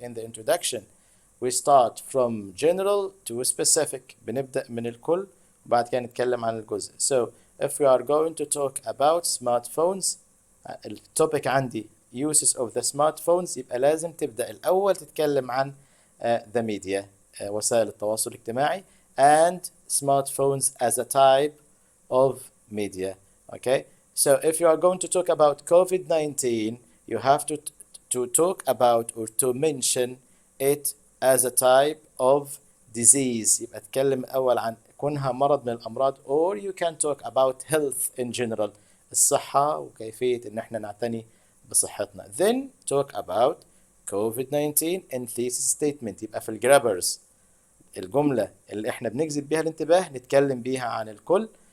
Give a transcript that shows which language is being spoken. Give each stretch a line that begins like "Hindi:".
English: In the introduction we start from general to specific.
Arabic: بنبدأ من الكل وبعد كده نتكلم عن الجزء.
English: So if we are going to talk about smartphones,
Arabic: التوبيك عندي
English: uses of the smartphones،
Arabic: يبقى لازم تبدأ الأول تتكلم عن
English: the media،
Arabic: وسائل التواصل الاجتماعي،
English: and smartphones as a type of media. Okay, So if you are going to talk about COVID-19, you have to talk about or to mention it as a type of disease.
Arabic: يبقى تكلم أول عن كونها مرض من الأمراض,
English: or you can talk about health in general,
Arabic: الصحة وكيفية إن احنا نعتني بصحتنا.
English: Then talk about COVID-19 in thesis statement.
Arabic: يبقى في الجرابرز الجملة اللي احنا بنجذب بيها الانتباه نتكلم بيها عن الكل.